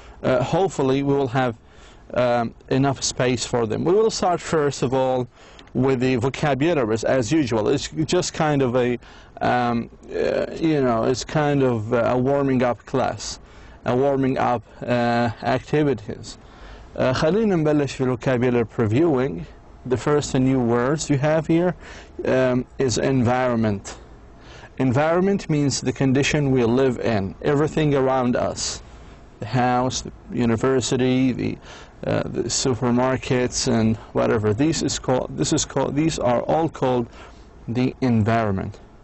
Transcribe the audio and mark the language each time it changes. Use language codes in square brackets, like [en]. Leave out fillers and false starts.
[en] Hopefully we will have enough space for them. We will start first of all with the vocabularies as usual. It's just kind of a, it's kind of a warming up class, a warming up activities. [ar] خلينا نبلش في vocabulary previewing. [en] The first new words you have here is environment. Environment means the condition we live in, everything around us, the house, the university, the supermarkets, and whatever. These are all called the environment.